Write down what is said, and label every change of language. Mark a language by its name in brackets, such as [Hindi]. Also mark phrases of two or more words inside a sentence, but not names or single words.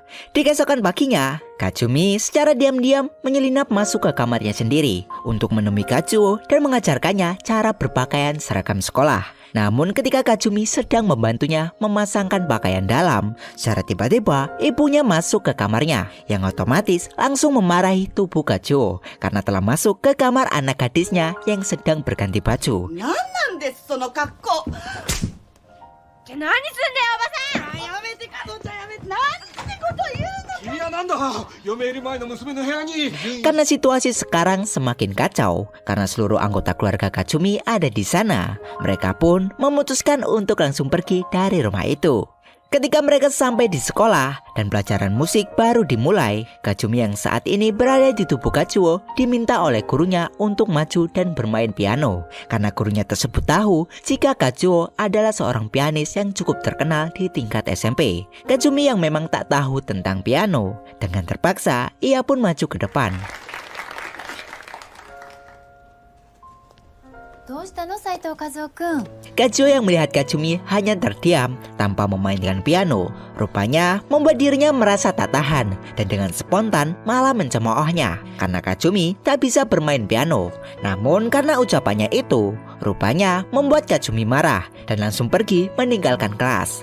[Indonesian] Di keesokan paginya, Kazumi secara diam-diam menyelinap masuk ke kamarnya sendiri untuk menemui Kazuo dan mengajarkannya cara berpakaian seragam sekolah. Namun ketika Kazumi sedang membantunya memasangkan pakaian dalam, secara tiba-tiba ibunya masuk ke kamarnya yang otomatis langsung memarahi tubuh Kazuo karena telah masuk ke kamar anak gadisnya yang sedang berganti baju. [Japanese] なんなんですその格好じゃあ何すんだよ、おばさん。やめて加藤ちゃんやめてなんてこと言うの君はなんだ嫁入り前の娘の部屋に [Indonesian] Karena situasi sekarang semakin kacau, karena seluruh anggota keluarga Kazumi ada di sana, mereka pun memutuskan untuk langsung pergi dari rumah itu. Ketika mereka sampai di sekolah dan pelajaran musik baru dimulai, Kazumi yang saat ini berada di tubuh Kazuo diminta oleh gurunya untuk maju dan bermain piano. Karena gurunya tersebut tahu jika Kazuo adalah seorang pianis yang cukup terkenal di tingkat SMP. Kazumi yang memang tak tahu tentang piano, dengan terpaksa ia pun maju ke depan. [Japanese] どうしたの斉藤和夫くん [Indonesian] Kazuo yang melihat Kazumi hanya terdiam tanpa memainkan piano, rupanya membuat dirinya merasa tak tahan dan dengan spontan malah mencemoohnya karena Kazumi tak bisa bermain piano. Namun karena ucapannya itu, rupanya membuat Kazumi marah dan langsung pergi meninggalkan kelas.